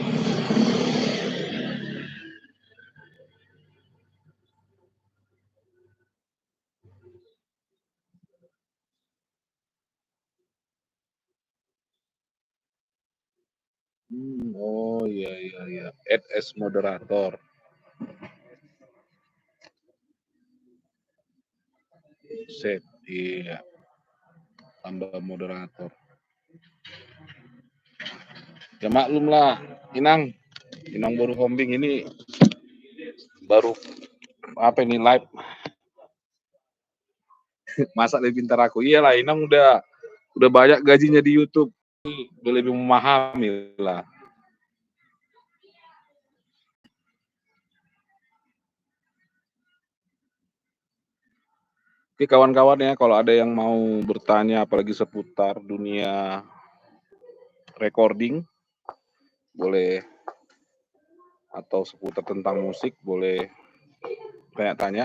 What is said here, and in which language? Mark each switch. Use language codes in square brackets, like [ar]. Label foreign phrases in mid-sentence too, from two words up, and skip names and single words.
[id] Oh iya iya iya. [en] Add as moderator. Set. [id] Iya. Tambah moderator. Ya maklum lah, Inang. Inang baru hombing ini baru apa ini live. Masa lebih pintar aku. Iyalah, Inang udah banyak gajinya di YouTube. Udah lebih memahami lah. Oke kawan-kawan ya, kalau ada yang mau bertanya apalagi seputar dunia recording, boleh, atau seputar tentang musik, boleh tanya-tanya.